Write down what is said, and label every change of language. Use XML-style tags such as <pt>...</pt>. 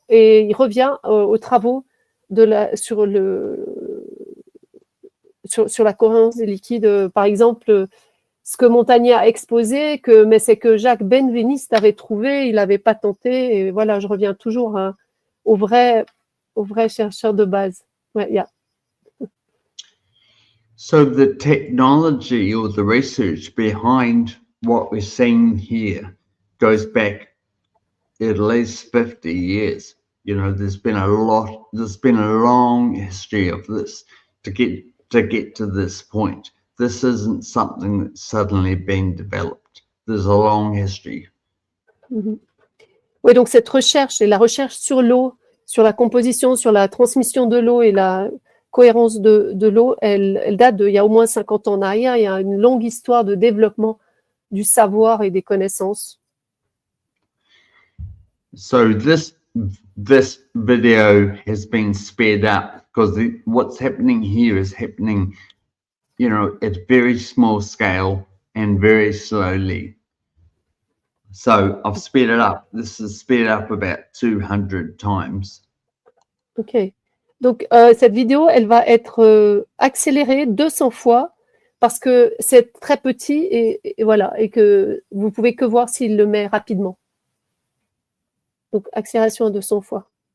<fr>Et il revient aux travaux sur la cohérence des liquides. Par exemple, ce que Montagnier a exposé, mais c'est que Jacques Benveniste avait trouvé, il n'avait pas tenté. Et voilà, je reviens toujours au vrai chercheur de base. Ouais, yeah.</fr> <en>So the technology or the research behind what we're seeing here goes back at least 50 years. You know, there's been a long history of this to get to this point. This isn't something that's suddenly been developed. There's a long history.</en> <fr>Oui, donc cette recherche et la recherche sur l'eau, sur la composition, sur la transmission de l'eau et la cohérence de l'eau, elle date d'il y a au moins 50 ans en arrière. Il y a une longue histoire de développement du savoir et des connaissances.</fr> <en>So this video has been sped up because what's happening here is happening, you know, at very small scale and very slowly. So I've sped it up. This is sped up about 200 times. Ok.</en> <fr>Donc, cette vidéo, elle va être accélérée 200 fois parce que c'est très petit et voilà, et que vous pouvez que voir s'il le met rapidement. Donc, accélération à 200 fois.</fr>